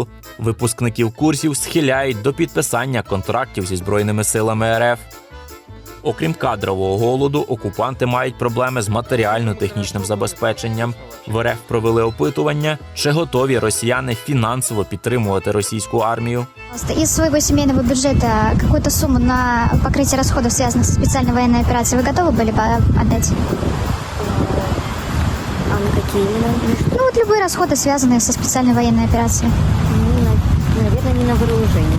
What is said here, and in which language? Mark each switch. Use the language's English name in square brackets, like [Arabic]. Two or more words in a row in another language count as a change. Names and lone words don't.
[Ukrainian] Випускників курсів схиляють до підписання контрактів зі Збройними силами РФ. Окрім кадрового голоду, окупанти мають проблеми з матеріально-технічним забезпеченням. В РФ провели опитування, чи готові росіяни фінансово підтримувати російську армію. [Russian] Из своего семейного бюджета какую-то сумму на покрытие расходов, связанных со специальной военной операцией, вы готовы были бы отдать? А на какие именно? Ну, вот любые расходы, связанные со специальной военной операцией. Наверное, не на вооружение.